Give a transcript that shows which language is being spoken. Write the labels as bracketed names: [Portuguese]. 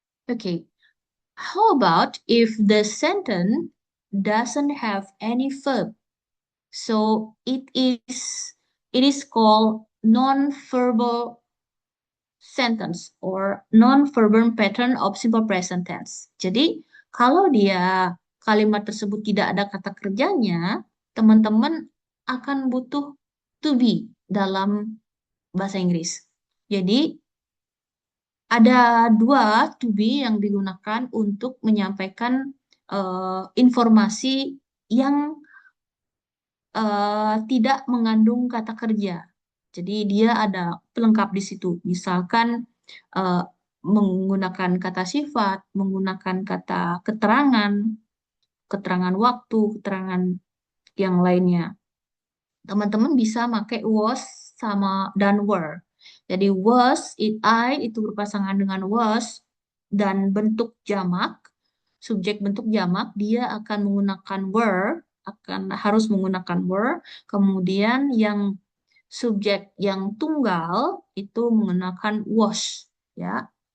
[English] Okay. How about if the sentence doesn't have any verb? So it is called non-verbal sentence or non-verbal pattern of simple present tense. [Indonesian] Jadi kalau dia kalimat tersebut tidak ada kata kerjanya, teman-teman akan butuh to be dalam bahasa Inggris. Jadi ada dua to be yang digunakan untuk menyampaikan informasi yang tidak mengandung kata kerja. Jadi dia ada pelengkap di situ. Misalkan eh, menggunakan kata sifat, menggunakan kata keterangan, keterangan waktu, keterangan yang lainnya. Teman-teman bisa pakai was sama dan were. Jadi was, I itu berpasangan dengan was dan bentuk jamak, subjek bentuk jamak, dia akan menggunakan were, akan harus menggunakan were. Kemudian yang subjek yang tunggal itu menggunakan was, ya.